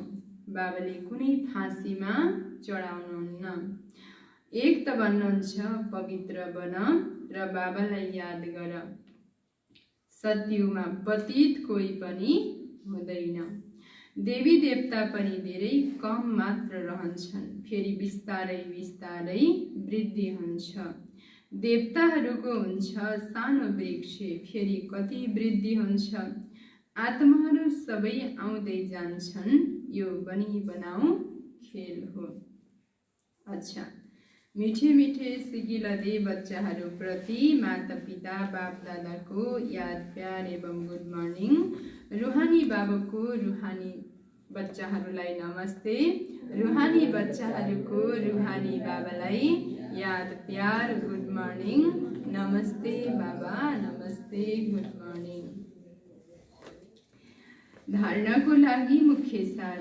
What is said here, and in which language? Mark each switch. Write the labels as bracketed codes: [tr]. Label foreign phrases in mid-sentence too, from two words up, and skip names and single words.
[ne] बाबाले कुनै फाँसीमा चढाउनुहुन्न, एक त भन्नुहुन्छ पवित्र बन र बाबालाई याद गर, सत्युगमा पतित कोही पनि हुँदैन, देवी देवता पनि धेरै कम मात्र रहन्छन्, फेरि बिस्तारै बिस्तारै वृद्धि हुन्छ। देवताहरूको हुन्छ सानो वृक्ष, फेरि कति वृद्धि हुन्छ। आत्माहरू सबै आउँदै जान्छन्, यो बनी बनाऊ खेल हो। अच्छा, मीठे मीठे सिकिलदे बच्चाहरूप्रति माता पिता बाप दादाको याद प्यार एवं [en] good morning. [ne] रुहानी बाबाको रुहानी बच्चाहरूलाई नमस्ते। रुहानी बच्चाहरूको रुहानी बाबालाई याद प्यार [en] good morning. [ne] नमस्ते बाबा, नमस्ते, [en] good morning. [ne] धारणाको लागि मुख्य सार।